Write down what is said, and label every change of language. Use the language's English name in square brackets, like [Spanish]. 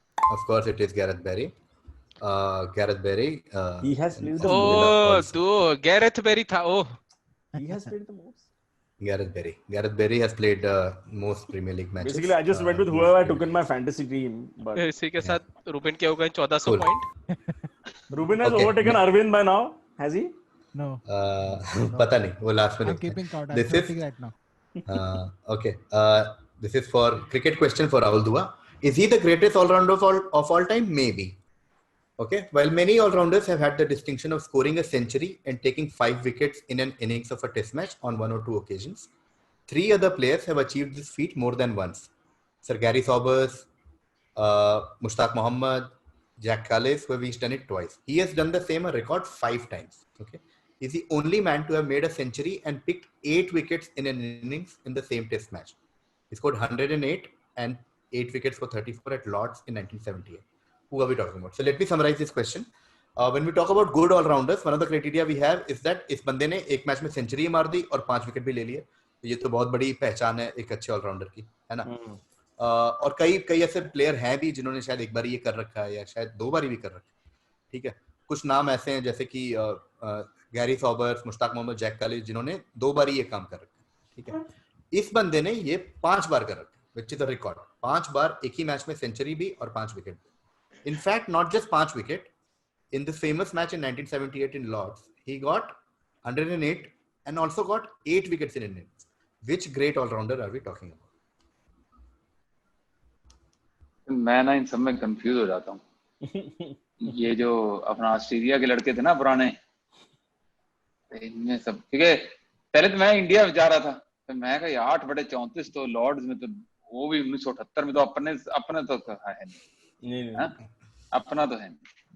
[English] Of course, it is Gareth Barry. Gareth Barry. He has played the most. [Hindi] Gareth Barry था. [English] He has played the most. Gareth Barry has played most Premier League matches. Basically, I just went with whoever I took in my fantasy team. But [Hindi] इसी के साथ Reuben क्या होगा 1400 point. [English] Ruben has overtaken Arvind by now, has he? No. [Hindi] पता नहीं वो last में. [English] I'm keeping count. I'm This is counting right now. okay. This is for cricket question for Rahul Dua. Is he the greatest all-rounder of all time? Maybe. Okay. While many all-rounders have had the distinction of scoring a century and taking 5 wickets in an innings of a test match on 1 or 2 occasions, 3 other players have achieved this feat more than once. Sir Gary Sobers, Mushtaq Mohammad, Jack Callis, who have each done it twice. He has done the same a record 5 times. Okay. He's the only man to have made a century and picked 8 wickets in an innings in the same test match. He scored 108 and 8 wickets for 34 at Lord's in 1978. Who are we talking about? So let me summarize this question. When we talk about good all-rounders, one of the criteria we have is that [Hindi] इस बंदे ने एक match में century मार दी और 5 wicket भी ले लिए. तो ये तो बहुत बड़ी पहचान है एक अच्छे ऑलराउंडर की, है ना? और कई ऐसे प्लेयर हैं भी जिन्होंने शायद एक बार ये कर रखा है या शायद 2 बार भी कर रखा है. ठीक है. कुछ नाम ऐसे हैं जैसे कि Gary Sobers, Mushtaq Mohammad, Jack कालिस जिन्होंने 2 बार ये काम कर रखा है. ठीक है. इस बंदे ने ये 5 बार कर रखा है, [English] which is a record. [Hindi] 5 बार एक ही मैच में सेंचुरी भी और 5 विकेट भी. [English] In fact, not just 5 wicket. In the famous match in 1978 in Lord's, he got 108 and also got 8 wickets in innings. Which great all-rounder are we talking about? [Hindi] मैं ना इन सब में confuse हो जाता हूँ. ये जो अपना ऑस्ट्रेलिया के लड़के थे ना पुराने, इनमें सब ठीक है. पहले तो मैं इंडिया जा रहा था तो मैं कहा 8/34 तो लॉर्ड्स में तो वो भी 1978 में तो अपने तो है नहीं. अपना तो है नहीं.